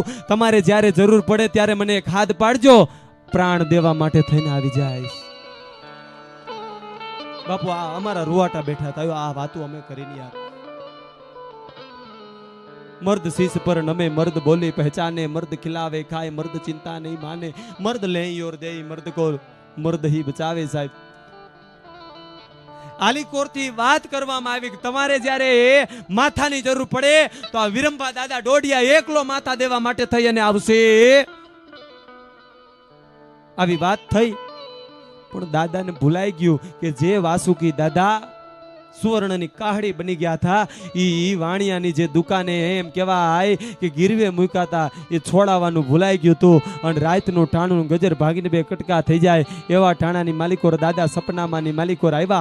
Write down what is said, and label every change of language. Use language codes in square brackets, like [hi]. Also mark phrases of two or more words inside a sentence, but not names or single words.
[gu] તમારે જ્યારે જરૂર પડે ત્યારે મને એક હાથ પાડજો, પ્રાણ દેવા માટે થઈને આવી જાય. બાપુ આ અમારા રૂવાટા બેઠા હતા, આ વાતો અમે કરીને યાર. [hi] मर्द शीश पर नमे मर्द बोली पहचाने, मर्द खिलावे खाय मर्द चिंता नहीं माने, मर्द ले और दे मर्द को मर्द ही बचावे. [gu] साहेब આલીકોરથી વાત કરવામાં આવી કે તમારે જ્યારે માથાની જરૂર પડે તો આ વિરંભા દાદા ડોડિયા એકલો માથા દેવા માટે થઈ અને આવશે. આવી વાત થઈ પણ દાદાને ભૂલાઈ ગયું કે જે વાસુકી દાદા સુવર્ણની કાહડી બની ગયા હતા ઈ વાણિયાની જે દુકાને એમ કહેવાય કે ગીરવે મૂકાતા એ છોડાવવાનું ભૂલાઈ ગયું હતું અને રાતનું ટાણું ગજર ભાગીને બે કટકા થઈ જાય એવા ટાણાની માલિકોર દાદા સપનામાંની માલિકોર આવ્યા.